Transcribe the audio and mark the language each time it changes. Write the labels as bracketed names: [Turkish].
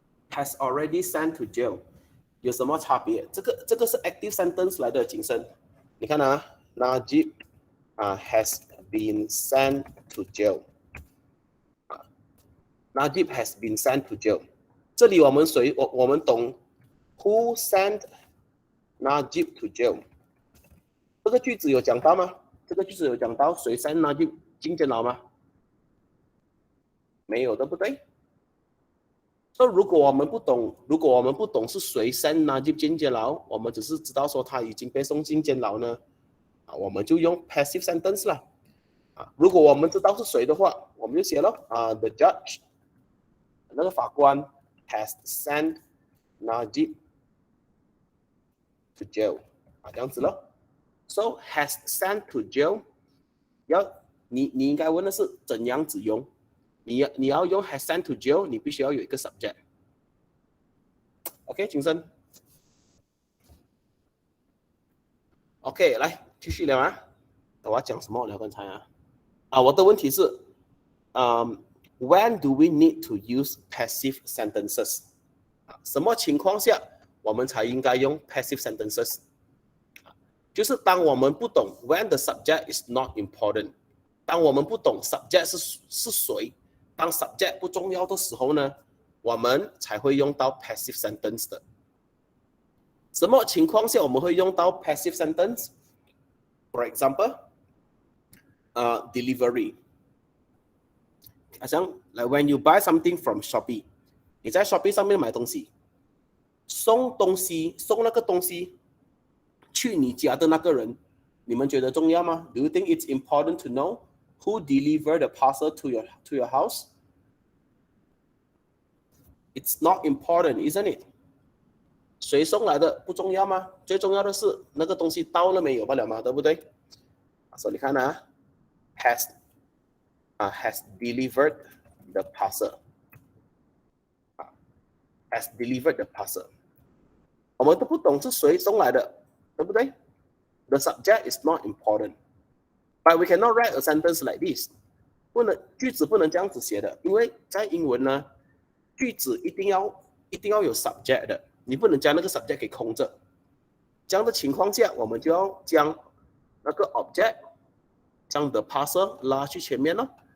[English] Has already sent to jail， [Chinese] 有什么差别？这个是 active sentence 来的，谨慎。 [English] 你看Najib has been sent to jail。 Najib has been sent to jail。 [Chinese] 这里我们懂 [English] who sent Najib to jail。 [Chinese] 这个句子有讲到吗？这个句子有讲到谁 send Najib 进监牢吗？没有，对不对？所以如果我们不懂是谁 send Najib 进监牢，我们只是知道说他已经被送进监牢呢，我们就用 passive sentence 啦。如果我们知道是谁的话，我们就写咯the judge， 那个法官 [English] has sent Najib to jail， [Chinese] 这样子咯。 [English] So has sent to jail， [Chinese] 你应该问的是怎样子用。你要用 [English] has sent to jail， [Chinese] 你必须要有一个 subject。 OK， 请生。 OK， 来继续聊我要讲什么聊刚才我的问题是 [English] when do we need to use passive sentences？ [Chinese] 什么情况下我们才应该用 passive sentences？就是当我们不懂 [English] when the subject is not important， [Chinese] 当我们不懂 subject 是谁，当 subject 不重要的时候呢，我们才会用到 passive sentence 的。什么情况下我们会用到 passive sentence？ [English] For example， [Chinese] delivery。好像 [English] like when you buy something from Shopee， [Chinese] 你在 Shopee 上面买东西，送那个东西去你家的那个人，你们觉得重要吗？ [English] Do you think it's important to know who delivered the parcel to your house? It's not important, isn't it? [Chinese] 谁送来的不重要吗？最重要的是那个东西到了没有罢了嘛，对不对？所以你看 [English] has delivered the parcel. Has delivered the parcel. [Chinese] 我们都不懂是谁送来的，对不对？ [English] The subject is not important. But we cannot write a sentence like this. [Chinese] 句子不能这样子写的，因为在英文呢，句子一定要有 subject 的，你不能将那个 subject 给空着。这样的情况下，我们就要将那个 object 将 the parcel 拉去前面咯。